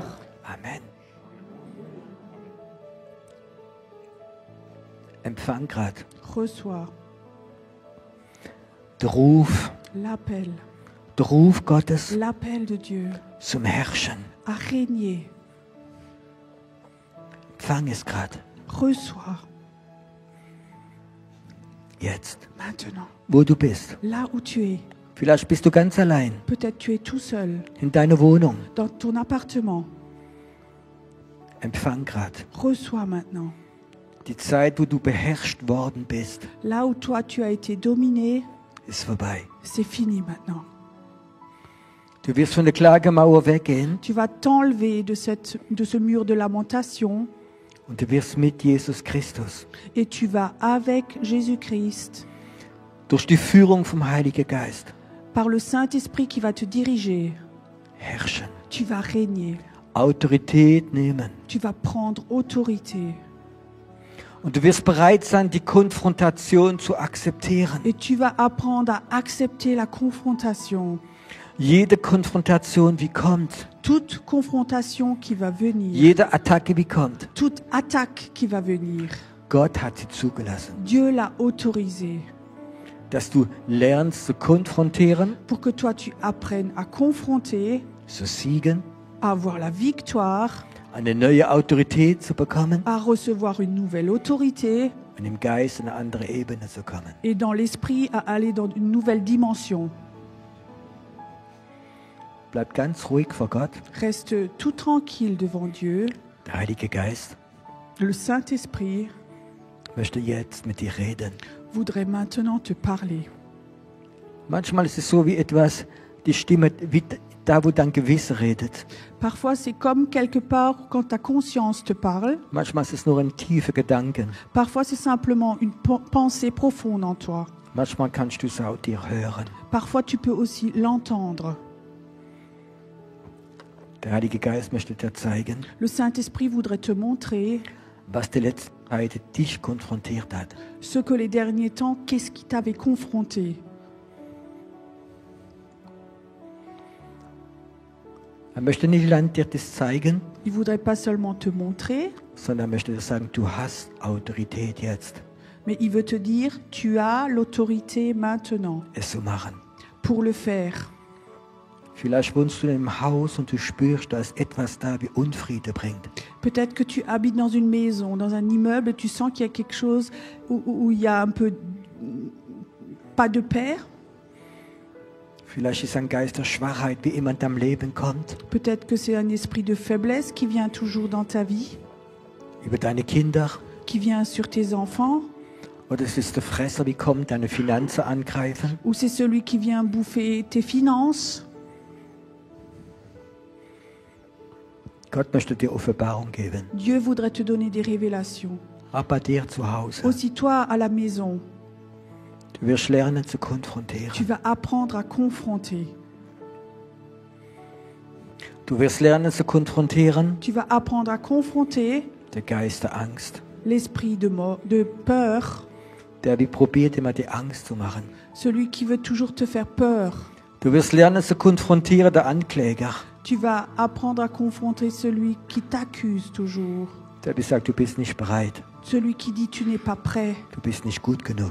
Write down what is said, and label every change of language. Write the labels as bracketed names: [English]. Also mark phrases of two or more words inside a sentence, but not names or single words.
[German] Amen. Empfang gerade [French] Reçois [German] der Ruf, [French] l'appel, [German] der Ruf Gottes [French] l'appel de Dieu [German] zum Herrschen. [French] à régner. [German] Empfang es gerade. [French] Reçois [German] Jetzt. [French] maintenant, [German] Wo du bist. [French] là où tu es. [German] Vielleicht bist du ganz allein [French] Peut-être tu es tout seul [German] in deiner Wohnung. [French] dans ton appartement. [German] Empfang gerade. [French] Reçois maintenant. [German] Die Zeit, wo du beherrscht worden bist, [French] Là où toi tu as été dominé, [German] ist vorbei. [French] c'est fini maintenant. [German] Du wirst von der Klagemauer weggehen [French] Tu vas t'enlever de ce mur de lamentation [German] und du wirst mit Jesus Christus [French] et tu vas avec Jésus-Christ, [German] durch die Führung vom Heiligen Geist [French] par le Saint-Esprit qui va te diriger, [German] herrschen, [French] tu vas régner, [German] Autorität nehmen. [French] tu vas prendre autorité [German] Und du wirst bereit sein, die Konfrontation zu akzeptieren. [French] et tu vas apprendre à accepter la confrontation. [German] Jede Konfrontation, wie kommt, [French] toute confrontation qui va venir, [German] jede Attacke, wie kommt, [French] toute attaque qui va venir, [German] Gott hat sie zugelassen. [French] Dieu l'a autorisé [German] Dass du lernst zu konfrontieren, [French] pour que toi tu apprennes à confronter, [German] zu siegen, [French] à avoir la victoire, [German] eine neue Autorität zu bekommen [French] à recevoir une nouvelle autorité [German] und im Geist in eine andere Ebene zu kommen. [French] et dans l'esprit à aller dans une nouvelle dimension. [German] Bleib ganz ruhig vor Gott. [French] Reste tout tranquille devant Dieu. [German] Der Heilige Geist [French] Le Saint-Esprit [German] möchte jetzt mit dir reden. [French] voudrait maintenant te parler. [German] Manchmal ist es so wie etwas, die Stimme, wie da wo dein Gewissen redet. [French] Parfois, c'est comme quelque part quand ta conscience te parle. [German] Manchmal ist es nur ein tiefer Gedanken. [French] Parfois, c'est simplement une pensée profonde en toi. [German] Manchmal kannst du es auch dir hören. [French] Parfois, tu peux aussi l'entendre. [German] Der Heilige Geist möchte dir zeigen, [French] Le Saint-Esprit voudrait te montrer [German] was die letzte Zeit dich konfrontiert hat. [French] ce que les derniers temps, qu'est-ce qui t'avait confronté. [German] Er möchte nicht allein dir das zeigen, [French] Il voudrait pas seulement te montrer, [German] sondern er möchte dir sagen, du hast Autorität jetzt, [French] mais il veut te dire, tu as l'autorité maintenant [German] es zu machen. [French] pour le faire. [German] Vielleicht wohnst du in einem Haus und du spürst, da ist etwas da, wie Unfriede bringt. [French] Peut-être que tu habites dans une maison, dans un immeuble, et tu sens qu'il y a quelque chose où il y a un peu pas de paix. [German] Vielleicht ist ein Geist der Schwachheit, wie immer in deinem Leben kommt, [French] Peut-être que c'est un esprit de faiblesse qui vient toujours dans ta vie, [German] über deine Kinder. [French] qui vient sur tes enfants, [German] Oder es ist der Fresser, wie kommt, deine Finanzen angreifen. [French] ou c'est celui qui vient bouffer tes finances. [German] Gott möchte dir Offenbarung geben. [French] Dieu voudrait te donner des révélations. [German] Auch bei dir zu Hause. [French] Aussi toi à la maison, [German] Du wirst lernen zu konfrontieren. [French] tu vas apprendre à confronter. [German] Du wirst lernen zu konfrontieren, [French] Tu vas apprendre à confronter [German] der Geist der Angst. [French] l'esprit de peur, [German] Der wie probiert immer die Angst zu machen. [French] celui qui veut toujours te faire peur. [German] Du wirst lernen zu konfrontieren, der Ankläger. [French] Tu vas apprendre à confronter celui qui t'accuse toujours, [German] Der wie sagt, du bist nicht bereit. [French] celui qui dit tu n'es pas prêt, [German] Du bist nicht gut genug.